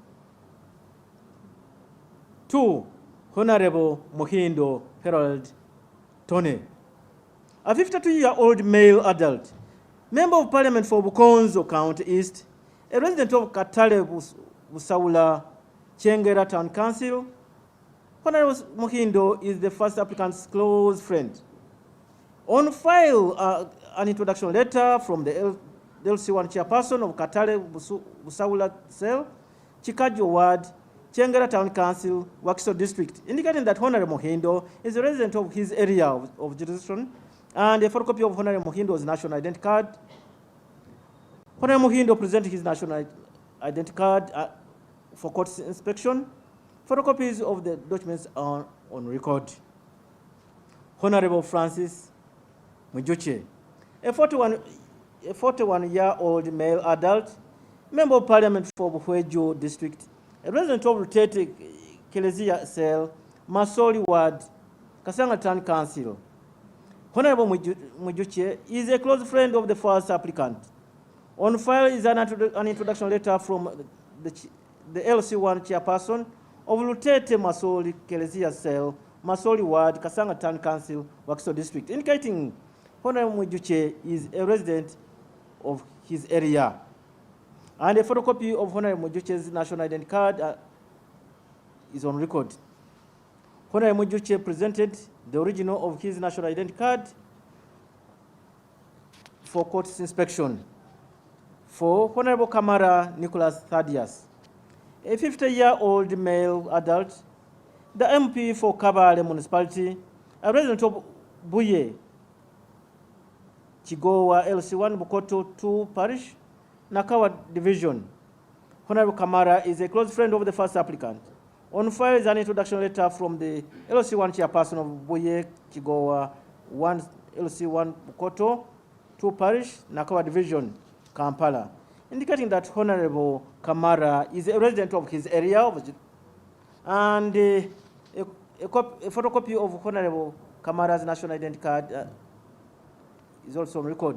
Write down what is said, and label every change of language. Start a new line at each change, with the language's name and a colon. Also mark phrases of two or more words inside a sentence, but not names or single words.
English: 2. Honorable Muhindo Harold Tone, a 52-year-old male adult, member of Parliament for Bukonzo County East, a resident of Katale Busaula, Chengera Town Council. Honorable Muhindo is the first applicant's close friend. On file, an introduction letter from the LC1 chairperson of Katale Busaula Cell, Chikajo Ward, Chengera Town Council, Wakiso District, indicating that Honorable Muhindo is a resident of his area of jurisdiction, and a photocopy of Honorable Muhindo's national identity card. Honorable Muhindo presented his national identity card for court inspection. Photocopies of the documents are on record. Honorable Francis Mujuche, a 41-year-old male adult, member of Parliament for Buhwejo District, a resident of Rutete Kelezia Cell, Masoli Ward, Kasanga Town Council. Honorable Mujuche is a close friend of the first applicant. On file is an introduction letter from the LC1 chairperson of Rutete Masoli Kelezia Cell, Masoli Ward, Kasanga Town Council, Wakiso District, indicating Honorable Mujuche is a resident of his area. And a photocopy of Honorable Mujuche's national identity card is on record. Honorable Mujuche presented the original of his national identity card for court inspection. For Honorable Kamara Nicholas Thaddeus, a 50-year-old male adult, the MP for Kabale Municipality, a resident of Buye, Chigowa LC1 Bukoto 2 Parish, Nakawa Division. Honorable Kamara is a close friend of the first applicant. On file is an introduction letter from the LC1 chairperson of Boye Kigowa 1 LC1 Bukoto, 2 Parish, Nakawa Division, Kampala, indicating that Honorable Kamara is a resident of his area and a photocopy of Honorable Kamara's national identity card is also on record.